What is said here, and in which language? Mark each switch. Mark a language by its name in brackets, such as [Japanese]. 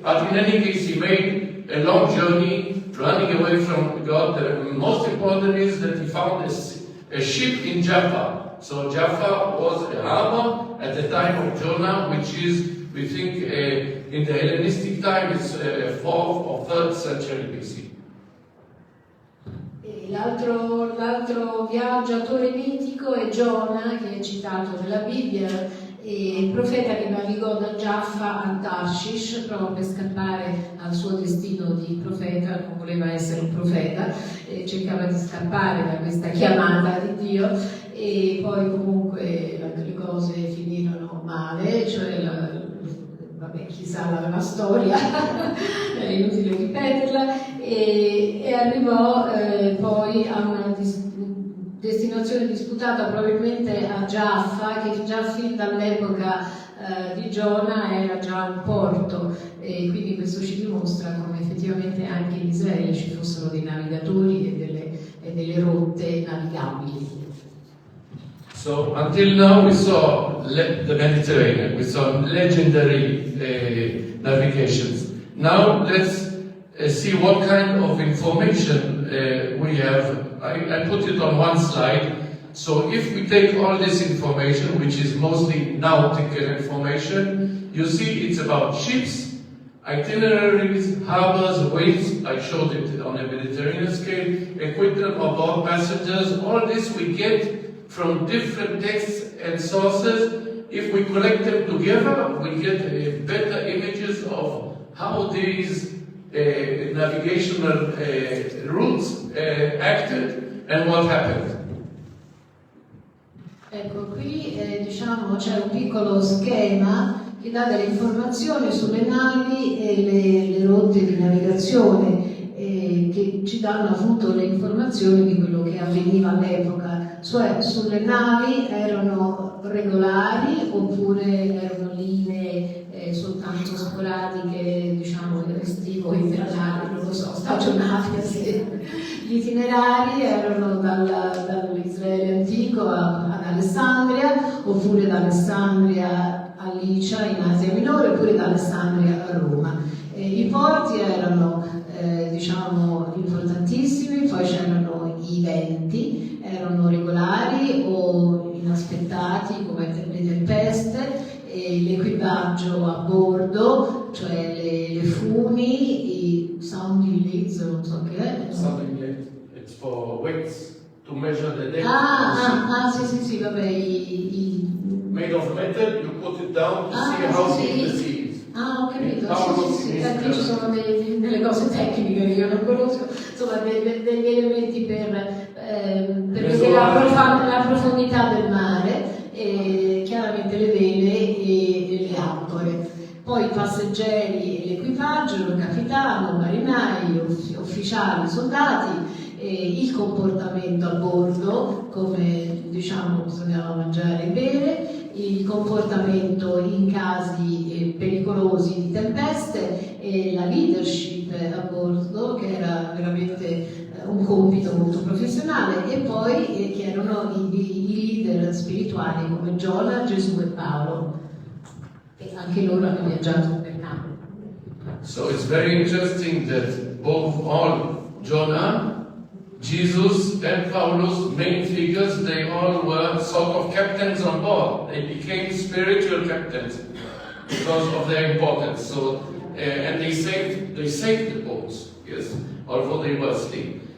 [English] But in any case, he made a long journey, running away from God. The most important is that he found a ship in Jaffa. So Jaffa was a harbor at the time of Jonah, which is, we think, in the Hellenistic time, it's 4th or 3rd century BC. [Italian] L'altro viaggiatore mitico è Giona, che è citato nella Bibbia, il profeta che navigò da Jaffa a 𝗥ощ proprio per scappare al suo destino di profeta. Non voleva essere un profeta, cercava di scappare da questa chiamata di Dio, e poi comunque le cose finirono male, cioè vabbè, chissà la storia, è inutile ripeterla, e arrivò poi a una destinazione disputata probabilmente a Jaffa, che già fin dall'epoca di Giona era già un porto, e quindi questo ci dimostra come effettivamente anche in Israele ci fossero dei navigatori e delle rotte navigabili. [English] So until now we saw the Mediterranean, we saw legendary navigations. Now let's see what kind of information we have. I put it on one slide. So if we take all this information, which is mostly nautical information, you see it's about ships, itineraries, harbors, ways. I showed it on a Mediterranean scale, equipment aboard passengers. All this we get from different texts and sources. If we collect them together, we get better images of how these navigational routes acted and what happened. [Italian] Ecco, qui diciamo c'è un piccolo schema che dà delle informazioni sulle navi e le rotte di navigazione, che ci danno appunto le informazioni di quello che avveniva all'epoca, cioè sulle navi erano regolari oppure erano linee soltanto sporadiche, diciamo estivo, invernali, non lo so, stagionali. Gli itinerari erano dall'Israele antico ad Alessandria, oppure da Alessandria a Licia in Asia Minore, oppure da Alessandria a Roma. I porti erano diciamo importantissimi, poi c'erano i venti, erano regolari o inaspettati come le tempeste, l'equipaggio a bordo, cioè le funi, i sounding leads, non so che è. [English] Sounding lead, it's for weights to measure the depth. [Italian] Sì, vabbè, [English] made of metal, you put it down to see how deep the sea is. [Italian] Ho capito, sì, qui ci sono delle cose tecniche che io non conosco, insomma degli elementi per vedere la profondità del mare, chiaramente le vele e le ancore. Poi poi i passeggeri e l'equipaggio, il capitano, marinai, ufficiali, soldati, il comportamento a bordo, come diciamo bisognava mangiare e bere, il comportamento in casi pericolosi di tempeste e la leadership a bordo, che era veramente un compito molto professionale, e poi che erano i leader spirituali come Giona, Gesù e Paolo, e anche loro hanno viaggiato per campo. [English] So it's very interesting that both all Jonah, Jesus and Paulus, main figures, they all were sort of captains on board. They became spiritual captains because of their importance. So, and they saved the boats, yes, although they were asleep.